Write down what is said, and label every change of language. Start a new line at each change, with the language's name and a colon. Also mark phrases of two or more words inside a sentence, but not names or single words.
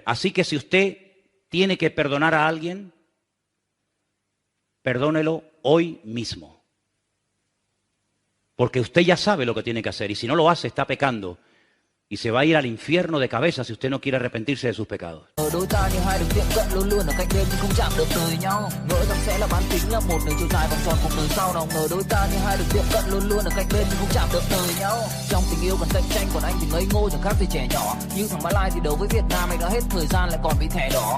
Spanish: Así que si usted tiene que perdonar a alguien, perdónelo hoy mismo. Porque usted ya sabe lo que tiene que hacer y si no lo hace está pecando. Y se va a ir al infierno de cabeza si usted no quiere arrepentirse de sus pecados.
Vietnamese: Đôi ta như hai đường tiệm cận luôn luôn ở cách bên nhưng không chạm được đời nhau. Ngỡ rằng sẽ là bán kính là một đường chiều dài vòng tròn cuộc đời sau nào ngờ đôi ta như hai đường tiệm cận luôn luôn ở cách bên nhưng không chạm được đời nhau. Trong tình yêu còn cạnh tranh còn anh thì ngây ngô chẳng khác gì trẻ nhỏ. Như thằng Mã Lai thì đấu với Việt Nam anh đã hết thời gian lại còn bị thẻ đỏ.